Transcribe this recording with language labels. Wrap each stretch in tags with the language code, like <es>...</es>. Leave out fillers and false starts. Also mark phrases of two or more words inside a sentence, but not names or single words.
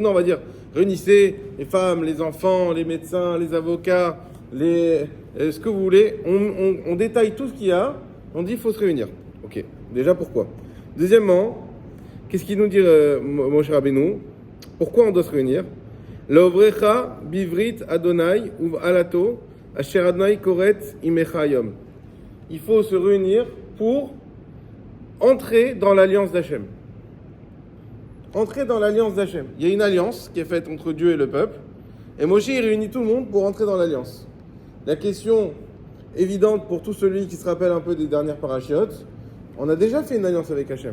<fr>Non, on va dire, réunissez les femmes, les enfants, les médecins, les avocats, ce que vous voulez. On détaille tout ce qu'il y a. On dit, il faut se réunir. Ok, déjà pourquoi? Deuxièmement, qu'est-ce qu'il nous dit Moshe Rabbeinu? Pourquoi on doit se réunir?</fr> <he>לעברך בברית ה' ובאלתו אשר ה' כרת עמך היום.</he> <fr>Il faut se réunir pour entrer dans l'alliance d'Hachem. Entrer dans l'alliance d'Hachem. Il y a une alliance qui est faite entre Dieu et le peuple. Et Moshe, il réunit tout le monde pour entrer dans l'alliance. La question évidente pour tout celui qui se rappelle un peu des dernières parachiotes, on a déjà fait une alliance avec Hachem.</fr>